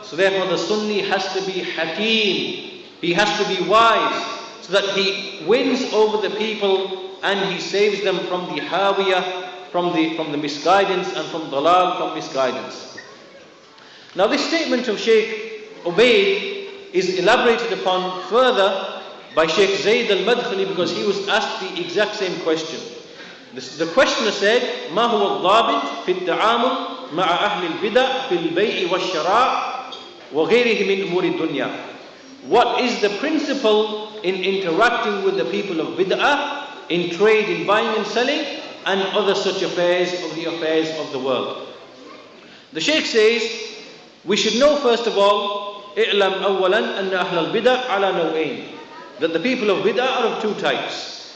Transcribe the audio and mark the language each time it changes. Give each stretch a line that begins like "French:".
English: So therefore the Sunni has to be hakim. He has to be wise, so that he wins over the people and he saves them from the hawiyah, from the misguidance, and from dalal, from misguidance. Now this statement of Shaykh Ubayd is elaborated upon further by Shaykh Zayd al-Madkhali, because he was asked the exact same question. The questioner said,
Arabic: ما هو الضابط في التعامل مع أهل البدع في البيع والشراء وغيره من أمور الدنيا?
English: What is the principle in interacting with the people of bid'ah in trade, in buying and selling, and other such affairs of the world? The Shaykh says, we should know first of all,
Arabic: اعلم أولا أن أهل البدع على نوعين,
English: that the people of bid'ah are of two types.